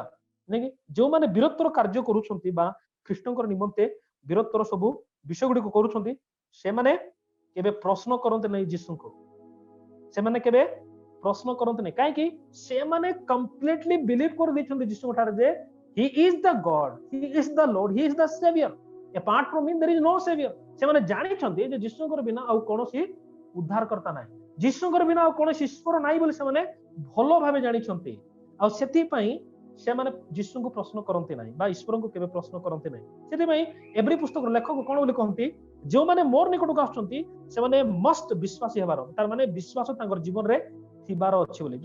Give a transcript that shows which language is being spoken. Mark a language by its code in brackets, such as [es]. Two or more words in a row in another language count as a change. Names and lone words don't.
[or] ନାଇଁ, ଯେଉଁମାନେ ବୀରତ୍ୱର କାର୍ଯ୍ୟ କରୁଛନ୍ତି ବା ଖ୍ରୀଷ୍ଟଙ୍କର ନିମନ୍ତେ ବୀରତ୍ୱର ସବୁ ବିଷୟ ଗୁଡିକୁ କରୁଛନ୍ତି, ସେମାନେ କେବେ ପ୍ରଶ୍ନ କରନ୍ତି ନାହିଁ ଯୀଶୁଙ୍କୁ। ସେମାନେ କେବେ ପ୍ରଶ୍ନ କରନ୍ତି ନାହିଁ, କାହିଁକି? ସେମାନେ [en] completely believe [or] କରିଦେଇଛନ୍ତି ଯୀଶୁଙ୍କ ଠାରେ ଯେ [en] He is the God, He is the Lord, He is the Savior. Apart from Him there is no Savior. [or] ସେମାନେ ଜାଣିଛନ୍ତି ଯେ ଯୀଶୁଙ୍କର ବିନା ଆଉ କୌଣସି ଉଦ୍ଧାରକର୍ତ୍ତା ନାହିଁ, ଯୀଶୁଙ୍କର ବିନା ଆଉ କୌଣସି ଈଶ୍ୱର ନାହିଁ ବୋଲି ସେମାନେ ଭଲ ଭାବେ ଜାଣିଛନ୍ତି। ଆଉ ସେଥିପାଇଁ ସେମାନେ ଯୀଶୁଙ୍କୁ ପ୍ରଶ୍ନ କରନ୍ତି ନାହିଁ ବା ଈଶ୍ୱରଙ୍କୁ କେବେ ପ୍ରଶ୍ନ କରନ୍ତି ନାହିଁ। ସେଥିପାଇଁ ଏଭ୍ରି ପୁସ୍ତକର ଲେଖକ କଣ ବୋଲି କହନ୍ତି? ଯେଉଁମାନେ ମୋର ନିକଟକୁ ଆସୁଛନ୍ତି ସେମାନେ ମଷ୍ଟ ବିଶ୍ୱାସୀ ହେବାର, ତାର ମାନେ ବିଶ୍ୱାସ ତାଙ୍କର ଜୀବନରେ ଥିବାର ଅଛି ବୋଲି।